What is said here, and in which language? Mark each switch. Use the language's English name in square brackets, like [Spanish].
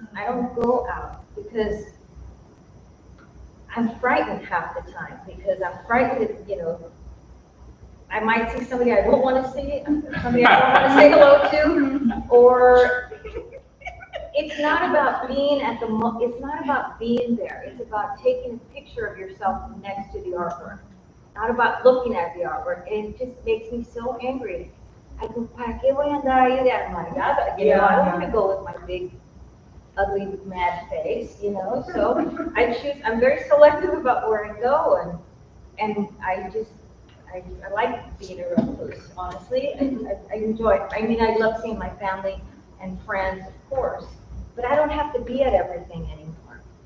[English] I don't go out because I'm frightened half the time, because I'm frightened that, you know, I might see somebody I don't want to see, somebody I don't want to say hello to, or it's not about being at the, it's not about being there. It's about taking a picture of yourself next to the artwork. not about looking at the artwork. It just makes me so angry. I go, [Spanish] ¿para qué voy a andar ahí de amargada? [English] You know, I don't want to go with my big, ugly, mad face, you know? So I'm very selective about where I go, and I like being a recluse, honestly. I enjoy it. I mean, I love seeing my family and friends, of course, but I don't have to be at everything anymore.